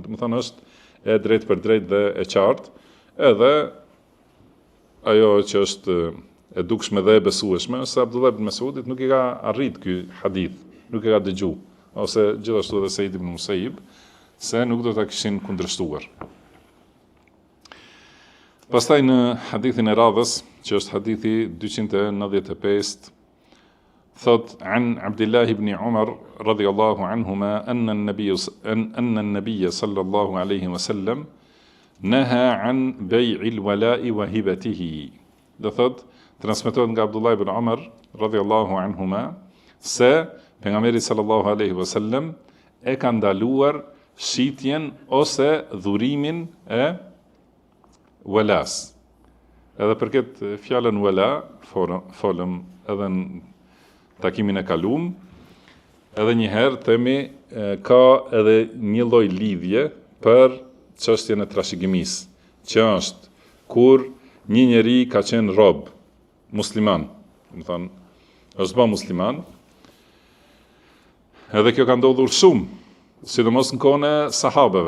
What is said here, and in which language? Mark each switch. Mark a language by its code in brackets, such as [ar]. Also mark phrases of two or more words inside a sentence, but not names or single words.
[sq] Do të thonë është e drejt për drejt dhe e qartë, edhe ajo që është e dukshme dhe e besueshme, se Abdullah ibn Mas'udit nuk i ka arrit ky hadith, nuk e ka dëgjuar, ose gjithashtu edhe Said ibn Musayyib, se nuk do ta kishin kundërshtuar. Pastaj në hadithin e radhës, që është hadithi 295, thot [ar] عن عبد الله بن عمر رضي الله عنهما أن النبي صلى الله عليه وسلم نهى عن بيع الولاء وهبته. [sq] Do thot, transmetohet nga Abdullah ibn Umar [ar] رضي الله عنهما [sq] se pejgamberi [ar] صلى الله عليه وسلم [sq] e ka ndaluar shitjen ose dhurimin e walas. Edhe për këtë fjalën wala, folëm edhe në takimin e kaluam, edhe një herë themi ka edhe një lloj lidhje për çështjen e trashëgimisë, që është kur një njeri ka qenë rob, musliman, do të thonë, është bë musliman, Edhe kjo ka ndodhur shumë, sidomos në kohën e sahabeve.